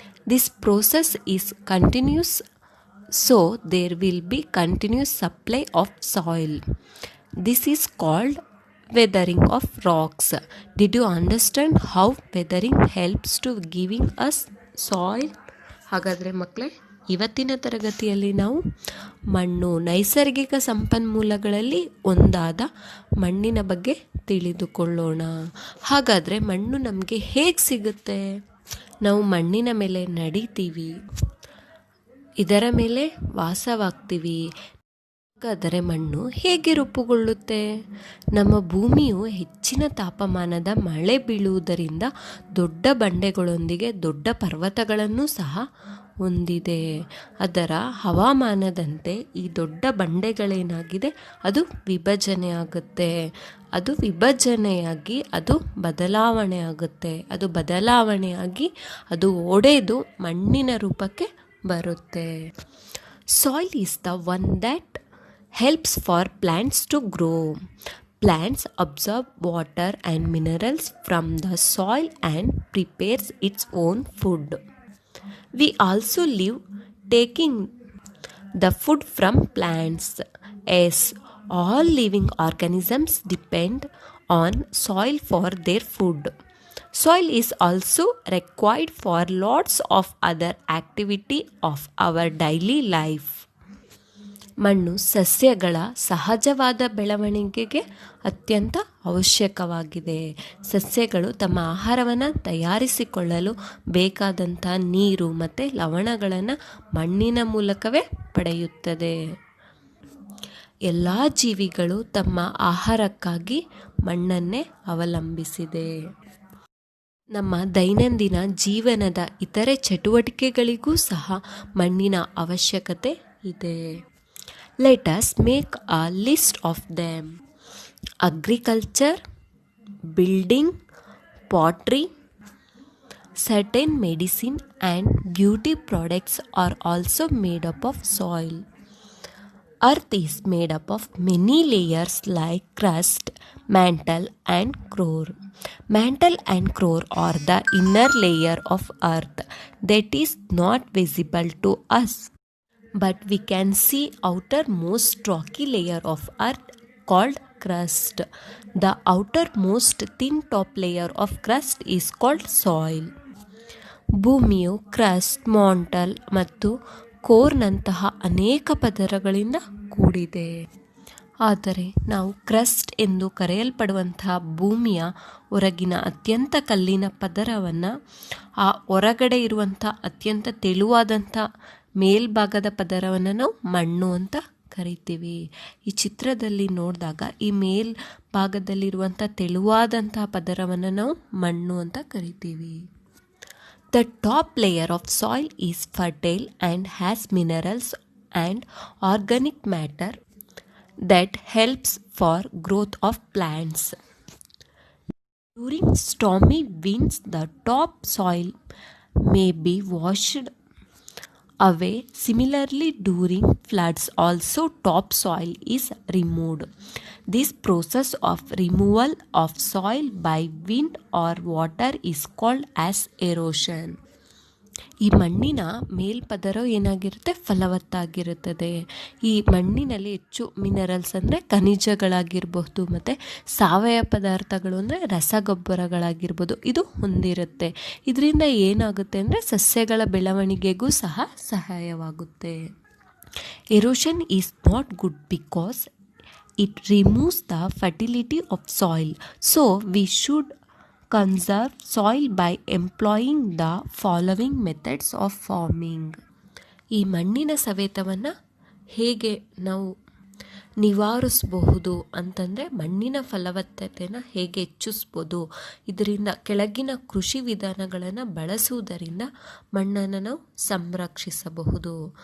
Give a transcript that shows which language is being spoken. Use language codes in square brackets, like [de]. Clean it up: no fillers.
[en] This process is continuous, so there will be continuous supply of soil. This is called weathering of rocks. Did you understand how weathering helps to giving us soil? [kn] ಹಾಗಾದರೆ ಮಕ್ಕಳೇ, ಇವತ್ತಿನ ತರಗತಿಯಲ್ಲಿ ನಾವು ಮಣ್ಣು ನೈಸರ್ಗಿಕ ಸಂಪನ್ಮೂಲಗಳಲ್ಲಿ ಒಂದಾದ ಮಣ್ಣಿನ ಬಗ್ಗೆ ತಿಳಿದುಕೊಳ್ಳೋಣ. ಹಾಗಾದರೆ ಮಣ್ಣು ನಮಗೆ ಹೇಗೆ ಸಿಗುತ್ತೆ? ನಾವು ಮಣ್ಣಿನ ಮೇಲೆ ನಡಿತೀವಿ, ಇದರ ಮೇಲೆ ವಾಸವಾಗ್ತೀವಿ. ಹಾಗಾದರೆ ಮಣ್ಣು ಹೇಗೆ ರೂಪುಗೊಳ್ಳುತ್ತೆ? ನಮ್ಮ ಭೂಮಿಯು ಹೆಚ್ಚಿನ ತಾಪಮಾನದ ಮಳೆ ಬೀಳುವುದರಿಂದ ದೊಡ್ಡ ಬಂಡೆಗಳೊಂದಿಗೆ ದೊಡ್ಡ ಪರ್ವತಗಳನ್ನು ಸಹ ಹೊಂದಿದೆ. ಅದರ ಹವಾಮಾನದಂತೆ ಈ ದೊಡ್ಡ ಬಂಡೆಗಳೇನಾಗಿದೆ, ಅದು ವಿಭಜನೆ ಆಗುತ್ತೆ. ಅದು ವಿಭಜನೆಯಾಗಿ ಅದು ಬದಲಾವಣೆ ಆಗುತ್ತೆ. ಅದು ಬದಲಾವಣೆಯಾಗಿ ಅದು ಒಡೆದು ಮಣ್ಣಿನ ರೂಪಕ್ಕೆ ಬರುತ್ತೆ. [en] Soil is the one that helps for plants to grow. Plants absorb water and minerals from the soil and prepares its own food. We also live taking the food from plants. As all living organisms depend on soil for their food. Soil is also required for lots of other activity of our daily life. [kn] ಮಣ್ಣು ಸಸ್ಯಗಳ ಸಹಜವಾದ ಬೆಳವಣಿಗೆಗೆ ಅತ್ಯಂತ ಅವಶ್ಯಕವಾಗಿದೆ. ಸಸ್ಯಗಳು ತಮ್ಮ ಆಹಾರವನ್ನು ತಯಾರಿಸಿಕೊಳ್ಳಲು ಬೇಕಾದಂಥ ನೀರು ಮತ್ತು ಲವಣಗಳನ್ನು ಮಣ್ಣಿನ ಮೂಲಕವೇ ಪಡೆಯುತ್ತದೆ. ಎಲ್ಲ ಜೀವಿಗಳು ತಮ್ಮ ಆಹಾರಕ್ಕಾಗಿ ಮಣ್ಣನ್ನೇ ಅವಲಂಬಿಸಿದೆ. ನಮ್ಮ ದೈನಂದಿನ ಜೀವನದ ಇತರೆ ಚಟುವಟಿಕೆಗಳಿಗೂ ಸಹ ಮಣ್ಣಿನ ಅವಶ್ಯಕತೆ ಇದೆ. [en] Let us make a list of them. Agriculture, building, pottery, certain medicine and beauty products are also made up of soil. Earth is made up of many layers like crust, mantle and core. Mantle and core are the inner layer of earth that is not visible to us. But we can see outermost rocky layer of earth called crust. The outermost thin top layer of crust is called soil. [kn] ಭೂಮಿಯು crust, ಮಾಂಟಲ್ ಮತ್ತು ಕೋರ್ನಂತಹ ಅನೇಕ ಪದರಗಳಿಂದ ಕೂಡಿದೆ. ಆದರೆ ನಾವು crust ಎಂದು ಕರೆಯಲ್ಪಡುವಂತಹ ಭೂಮಿಯ ಹೊರಗಿನ ಅತ್ಯಂತ ಕಲ್ಲಿನ ಪದರವನ್ನು, ಆ ಹೊರಗಡೆ ಇರುವಂಥ ಅತ್ಯಂತ ತೆಳುವಾದಂಥ ಮೇಲ್ಭಾಗದ ಪದರವನ್ನು ನಾವು ಮಣ್ಣು ಅಂತ ಕರಿತೀವಿ. ಈ ಚಿತ್ರದಲ್ಲಿ ನೋಡಿದಾಗ ಈ ಮೇಲ್ಭಾಗದಲ್ಲಿರುವಂಥ ತೆಳುವಾದಂತಹ ಪದರವನ್ನು ನಾವು ಮಣ್ಣು ಅಂತ ಕರಿತೀವಿ. [en] The top layer of soil is fertile and has minerals and organic matter that helps for growth of plants. During stormy winds, the top soil may be washed away. Similarly, during floods also topsoil is removed. This process of removal of soil by wind or water is called as erosion. [kn] ಈ ಮಣ್ಣಿನ ಮೇಲ್ಪದರ ಏನಾಗಿರುತ್ತೆ, ಫಲವತ್ತಾಗಿರುತ್ತದೆ. ಈ ಮಣ್ಣಿನಲ್ಲಿ ಹೆಚ್ಚು minerals ಅಂದರೆ ಖನಿಜಗಳಾಗಿರ್ಬಹುದು ಮತ್ತು ಸಾವಯವ ಪದಾರ್ಥಗಳು ಅಂದರೆ ರಸಗೊಬ್ಬರಗಳಾಗಿರ್ಬೋದು, ಇದು ಹೊಂದಿರುತ್ತೆ. ಇದರಿಂದ ಏನಾಗುತ್ತೆ ಅಂದರೆ ಸಸ್ಯಗಳ ಬೆಳವಣಿಗೆಗೂ ಸಹ ಸಹಾಯವಾಗುತ್ತೆ. [en] Erosion is not good because it removes the fertility of soil. So we should conserve soil by employing the following methods of farming. [kn] ಈ ಮಣ್ಣಿನ ಸವೆತವನ್ನು ಹೇಗೆ ನಾವು ನಿವಾರಿಸಬಹುದು ಅಂತಂದರೆ ಮಣ್ಣಿನ ಫಲವತ್ತತೆಯನ್ನು ಹೇಗೆ ಹೆಚ್ಚಿಸ್ಬೋದು, ಇದರಿಂದ ಕೆಳಗಿನ ಕೃಷಿ ವಿಧಾನಗಳನ್ನು ಬಳಸುವುದರಿಂದ ಮಣ್ಣನ್ನು ನಾವು ಸಂರಕ್ಷಿಸಬಹುದು.